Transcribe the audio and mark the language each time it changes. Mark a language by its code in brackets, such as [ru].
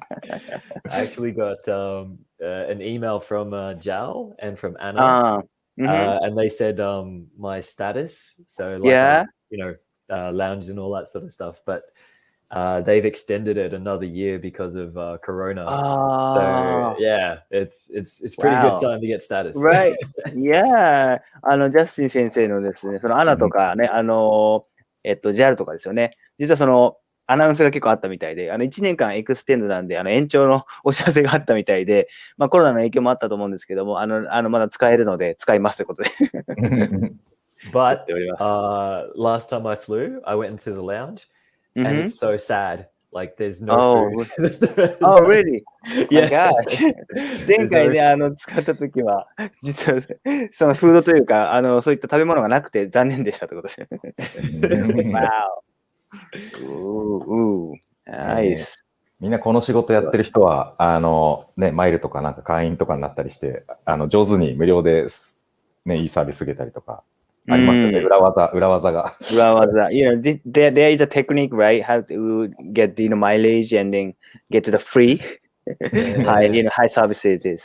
[en] I actually got an email from Jal and from Anna. And they said my status. So, lounge and all that sort of stuff. But they've extended it another year because of Corona. So yeah, it's pretty good time to get status. Right. Yeah. [ja] ジャスティン先生のですね、そのアナとかね、JAL とかですよね。実はそのアナウンスが結構あったみたいで、1年間エクステンドなんで、延長のお知らせがあったみたいで、コロナの影響もあったと思うんですけども、まだ使えるので使いますということで。 [en] But last time I flew, I went into the lounge, and it's so sad. Like there's no food. Oh, really? Yeah. Gosh. [ja] 前回ね、使った時は、実はそのフードというか、そういった食べ物がなくて残念でしたということです。 [en] Wow. Nice. [ja] みんなこの仕事やってる人は、マイルとかなんか会員とかになったりして、上手に無料で、ね、いいサービス受けたりとか。ありますよね、裏技が。 [en] There is a technique, right? How to get the mileage and then get to the free high services.